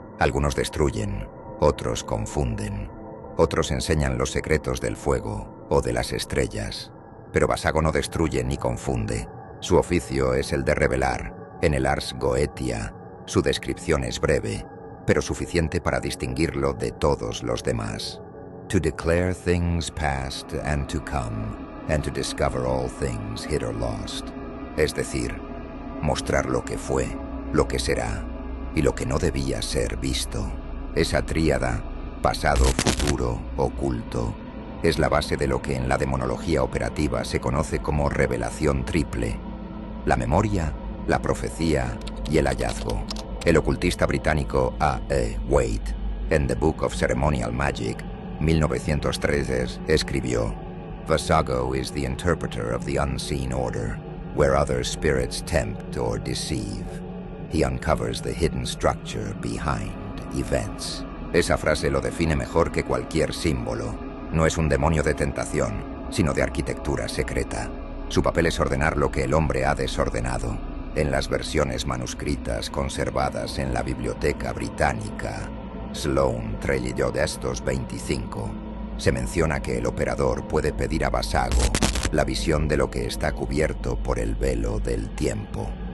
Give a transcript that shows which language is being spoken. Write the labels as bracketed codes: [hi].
[es] Algunos destruyen, otros confunden, otros enseñan los secretos del fuego o de las estrellas. Pero Vasago no destruye ni confunde. Su oficio es el de revelar. En el Ars Goetia, su descripción es breve, pero suficiente para distinguirlo de todos los demás. [en] To declare things past and to come, and to discover all things hid or lost. [es] Es decir, mostrar lo que fue, lo que será y lo que no debía ser visto. Esa tríada, pasado, futuro, oculto, es la base de lo que en la demonología operativa se conoce como revelación triple: la memoria, la profecía y el hallazgo. El ocultista británico A. [en] E. Waite, en The Book of Ceremonial Magic, 1903, [es] escribió: [en] Vasago is the interpreter of the unseen order, where other spirits tempt or deceive. He uncovers the hidden structure behind events. [es] Esa frase lo define mejor que cualquier símbolo. No es un demonio de tentación, sino de arquitectura secreta. Su papel es ordenar lo que el hombre ha desordenado. En las versiones manuscritas conservadas en la Biblioteca Británica, Sloane Trelliodestos 25, se menciona que el operador puede pedir a Vasago la visión de lo que está cubierto por el velo del tiempo.